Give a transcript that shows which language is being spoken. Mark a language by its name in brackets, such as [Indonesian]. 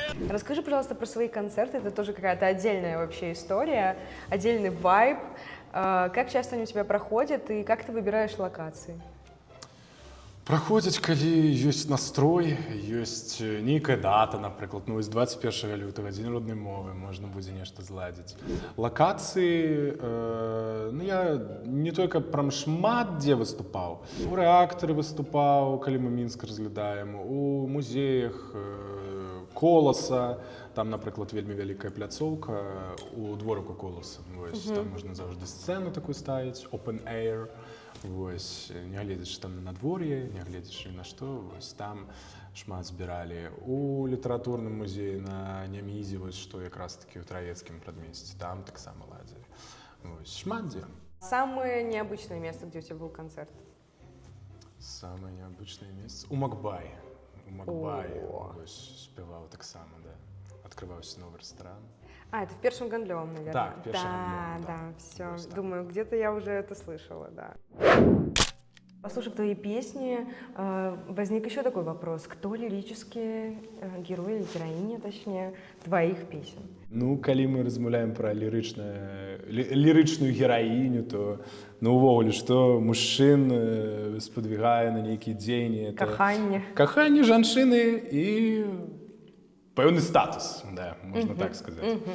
[Russian] Расскажи, пожалуйста, про свои концерты. Это тоже какая-то отдельная вообще история, отдельный вайб. Как часто они у тебя проходят и как ты выбираешь локации? [Belarusian] Праходзяць, калі ёсць настрой, ёсць нейкая дата, напрыклад, вось 21 лютага, дзень роднай мовы, можна будзе нешта зладзіць. Лакацыі, я не толькі прям шмат дзе выступаў. У рэактары выступаў, калі мы Мінск разглядаем, у музеях Коласа, там, напрыклад, вельмі вялікая пляцоўка у дворыку Коласа. Вось, там можна заўжды сцэну такую ставіць, [English] open air. [Belarusian] Вось, нягледзячы там на надвор'е, нягледзячы ні на што, вось там шмат збіралі. У літаратурным музеі на Нямізе, вось што якраз такі ў Траецкім прадмесці, там таксама ладзілі. Вось, шмат дзе. [Russian] Самое необычное место, где у тебя был концерт? Самое необычное место? У Макбай. [Belarusian] У Макбай вось спяваў таксама, да. [Russian] Открываўся новый рэстаран. А, это в Першым Гандлёвым, наверное. Да, в Першым Гандлёвым, да, все. Думаю, где-то я уже это слышала, да. Послушав твои песни, возник еще такой вопрос. Кто лирические герои или героиня, точнее, твоих песен? [Belarusian] Ну, калі мы размаўляем пра лірычную гераіню, то, увогуле, што мужчын спадвігае на нейкія дзеянні. Каханне. Каханне жанчыны і пэўны статус, да, можна так сказаць.